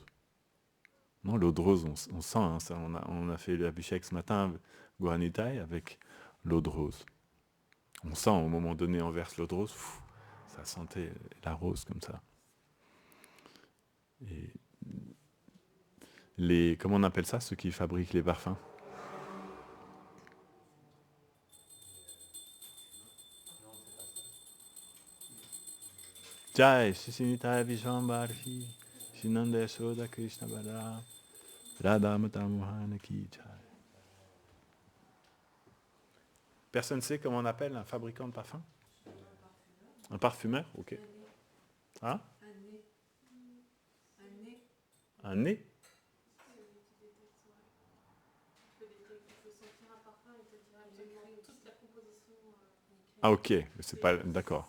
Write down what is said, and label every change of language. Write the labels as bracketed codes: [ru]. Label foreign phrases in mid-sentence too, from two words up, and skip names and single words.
[fr] Non, l'eau de rose, on sent, hein, ça, on a fait l'abhishek ce matin, Guaranitai, avec l'eau de rose. On sent, au moment donné, on verse l'eau de rose, ça sentait la rose comme ça. Et comment on appelle ça, ceux qui fabriquent les parfums? Jai, Sisinita Vishwambarhi, Shinanda Yashoda Krishna Balaram, Radha Mata Mohana [hi] की जय. [fr] Personne ne sait comment on appelle un fabricant de parfums? Un parfumeur? Ok. Hein? Un nez? Ah ok, c'est pas d'accord.